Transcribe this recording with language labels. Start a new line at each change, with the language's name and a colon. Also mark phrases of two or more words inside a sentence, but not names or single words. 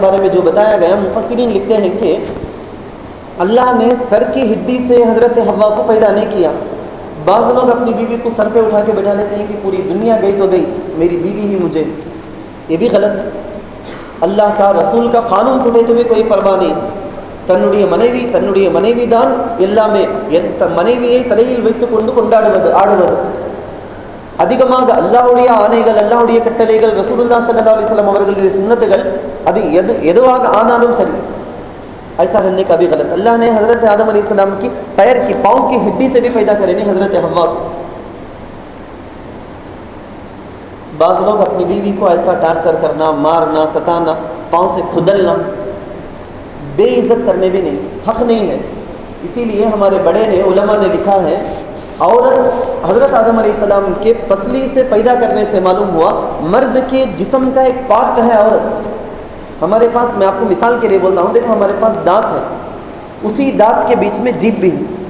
Hindi: बारे में जो बताया गया मुफस्सिरीन लिखते हैं कि अल्लाह ने सर की हड्डी से हज़रत हव्वा को पैदा नहीं किया बाज़ लोग अपनी बीवी को सर पे उठा के बैठा लेते हैं कि पूरी दुनिया गई तो गई मेरी बीवी ही मुझे ये भी गलत अल्लाह का रसूल का कानून टूटे तो भी कोई परवाह नहीं
Tamil: தன்னுடைய மனைவிதான் எல்லாமே மனைவியை தலையில் வைத்துக் கொண்டு ஆடுவது அதிகமாக அல்லாஹ்வுடைய ஆணைகள் அல்லாஹ்வுடைய கட்டளைகள் ரசூலுல்லாஹ்
Arabic: صلى الله عليه وسلم
Tamil: அவர்களுடைய சுன்னத்துகள் அது எதுவாக ஆனாலும் சரி
Hindi: ऐसा रहने का भी गलत अल्लाह ने हज़रत आदम अलैहिस्सलाम की पैर की पाँव की हड्डी से भी पैदा करे नहीं हज़रत हव्वा को बाज़ लोग अपनी बीवी को ऐसा टार्चर करना मारना सताना पाँव से खुदलना बेइज्जत करने भी नहीं हक़ नहीं है इसीलिए हमारे बड़े ने उलमा ने लिखा है औरत हज़रत आदम अलैहिस्सलाम के पसली से पैदा करने से मालूम हुआ मर्द के जिस्म का एक पार्ट है औरत हमारे पास मैं आपको मिसाल के लिए बोलता हूँ देखो हमारे पास दांत है उसी दांत के बीच में जीभ भी है